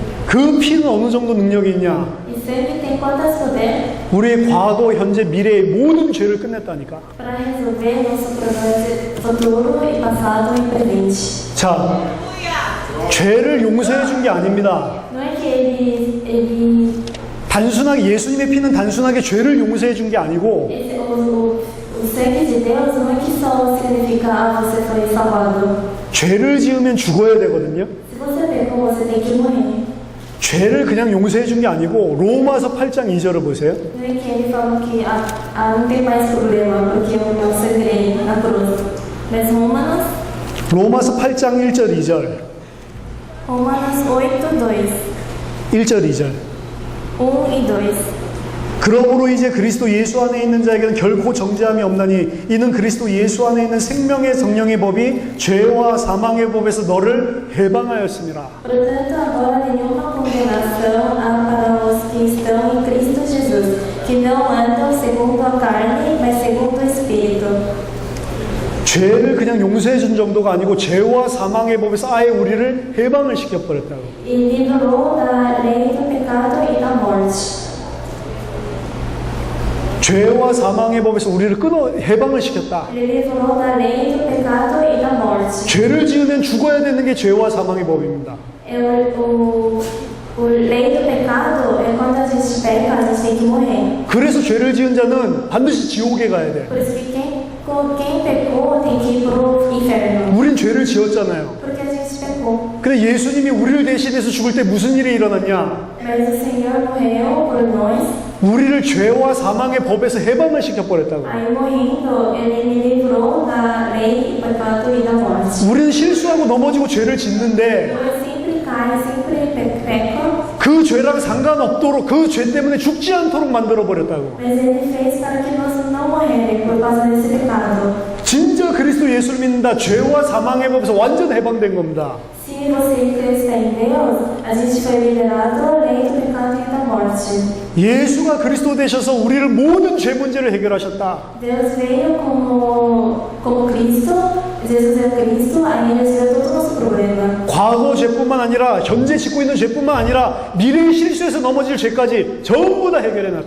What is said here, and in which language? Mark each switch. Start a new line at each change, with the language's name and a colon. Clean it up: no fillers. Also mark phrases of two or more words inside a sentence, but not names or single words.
Korean: 그 피는 어느 정도 능력이 있냐?
Portuguese: E sangue tem quantas poder
Korean: 우리의 과거, 현재, 미래의 모든 죄를 끝냈다니까.
Portuguese: para resolver nosso problema de futuro e passado e presente.
Korean: 자, 죄를 용서해 준 게 아닙니다.
Portuguese: Não é que ele
Korean: 단순하게 예수님의 피는 단순하게 죄를 용서해 준 게 아니고
Portuguese: o sangue de Deus não é que só significa você foi salvado.
Korean: 죄를 지으면 죽어야 되거든요.
Portuguese: Se você pecou, você tem que morrer.
Korean: 죄를 그냥 용서해 준 게 아니고 로마서 8장 2절을 보세요.
Portuguese: Não é que ele falou que não tem mais problema porque eu não sangrei na cruz. Mas Romanos
Korean: 로마서 8장 1절 2절 8:2 1절 2절
Portuguese: 1 e 2.
Korean: 그러므로 이제 그리스도 예수 안에 있는 자에게는 결코 정죄함이 없나니 이는 그리스도 예수 안에 있는 생명의 성령의 법이 죄와 사망의 법에서 너를 해방하였습니다.
Portuguese: Portanto, agora nenhuma condenação há para os que estão em Cristo Jesus, que não andam segundo a carne, mas segundo o Espírito.
Korean: 죄를 그냥 용서해 준 정도가 아니고 죄와 사망의 법에서 아예 우리를 해방을 시켜버렸다고.
Portuguese: E livrou da lei do pecado e da morte.
Korean: 죄와 사망의 법에서 우리를 해방을 시켰다.
Portuguese: Ele livrou da lei do pecado e da morte.
Korean: 죄를 지으면 죽어야 되는 게 죄와 사망의 법입니다.
Portuguese: O lei do pecado é quando a gente peca, a gente tem que morrer.
Korean: 그래서 죄를 지은 자는 반드시 지옥에 가야 돼.
Portuguese: Por isso que quem pecou tem que ir pro inferno.
Korean: 우린 죄를 지었잖아요.
Portuguese: Porque a gente pecou.
Korean: 근데 예수님이 우리를 대신해서 죽을 때 무슨 일이 일어났냐?
Portuguese: Mas o Senhor morreu por nós.
Korean: 우리를 죄와 사망의 법에서 해방을 시켜버렸다고.
Portuguese: Aí morrendo, ele me livrou da lei, pecado e da morte.
Korean: 우리는 실수하고 넘어지고 죄를 짓는데
Portuguese: Eu sempre caio, sempre peco.
Korean: 그 죄랑 상관없도록 그 죄 때문에 죽지 않도록 만들어버렸다고.
Portuguese: Mas ele fez para que nós não morrerem por causa desse pecado.
Korean: 진짜 그리스도 예수를 믿는다. 죄와 사망의 법에서 완전 해방된 겁니다.
Portuguese: Se você crê em Deus, a gente foi liberado da lei do pecado e da morte.
Korean: 예수가 그리스도 되셔서 우리를 모든 죄 문제를 해결하셨다.
Portuguese: Deus veio como Cristo, Jesus é Cristo, aí ele resolveu todo o nosso problema.
Korean: 과거 죄뿐만 아니라 현재 짓고 있는 죄뿐만 아니라 미래의 실수에서 넘어질 죄까지 전부 다 해결해놨다.